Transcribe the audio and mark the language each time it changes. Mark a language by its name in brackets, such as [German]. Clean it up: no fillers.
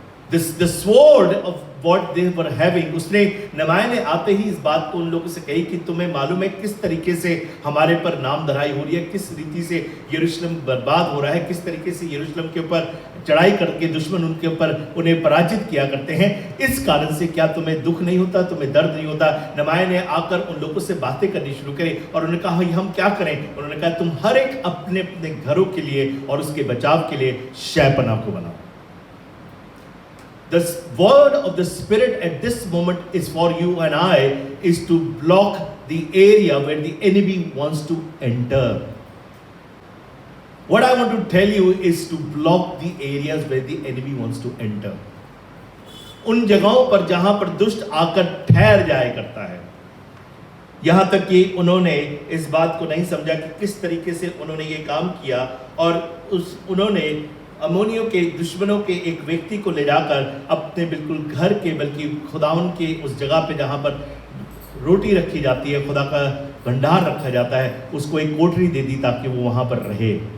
[English] The sword of what they were having, [Hindi] उसने नमाया ने आते ही इस बात को उन लोगों से कही कि तुम्हें मालूम है किस तरीके से हमारे पर नाम धराई हो रही है, किस रीति से यरूशलेम बर्बाद हो रहा है, किस तरीके से यरूशलेम के ऊपर चढ़ाई करके दुश्मन उनके ऊपर उन्हें पराजित किया करते हैं। इस कारण से क्या तुम्हें दुख नहीं होता, तुम्हें दर्द नहीं होता? नमाया ने आकर उन लोगों से बातें करनी शुरू करी और उन्होंने कहा हम क्या करें? उन्होंने कहा तुम हर एक अपने अपने घरों के लिए और उसके बचाव के लिए शहपनाह को बनाओ। [English] The word of the Spirit at this moment is for you and I, is to block the area where the enemy wants to enter. What I want to tell you is to block the areas where the enemy wants to enter. [Hindi] उन जगहों पर जहां पर दुष्ट आकर ठहर जाया करता है। यहां तक कि उन्होंने इस बात को नहीं समझा कि किस तरीके से उन्होंने ये काम किया और उन्होंने अमोनियों के दुश्मनों के एक व्यक्ति को ले जाकर अपने बिल्कुल घर के, बल्कि खुदाउन के उस जगह पे जहाँ पर रोटी रखी जाती है, खुदा का भंडार रखा जाता है, उसको एक कोठरी दे दी ताकि वो वहाँ पर रहे।